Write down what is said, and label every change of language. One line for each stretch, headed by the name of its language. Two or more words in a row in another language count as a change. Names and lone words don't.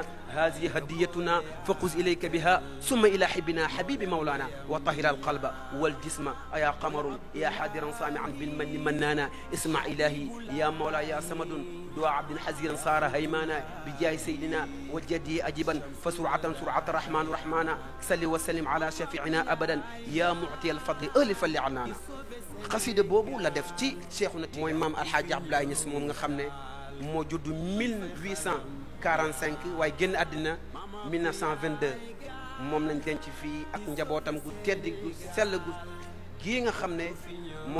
Arabic: هذه هديتنا فخذ إليك بها ثم إلى حبنا حبيب مولانا وطهر القلب والجسم يا قمر يا حاضرا سامعا بالمن منانا اسمع إلهي يا مولاي يا صمد دعاء عبد حزيرا صار هيمانا بجاه سيدنا وجدي أجبا سرعة الرحمن رحمانا صل وسلم على شفيعنا أبدا يا معطي الفضل ألف اللي عنانا
Wolof: xasida boobu la def ci Cheikhuna mooy maam alxaaji Abdoulaye Niass moom nga xam ne moo judd 1845 waaye génn àddina 1922 moom lañ denc fii ak njabootam gu tedd gu sell gu gii nga xam ne moom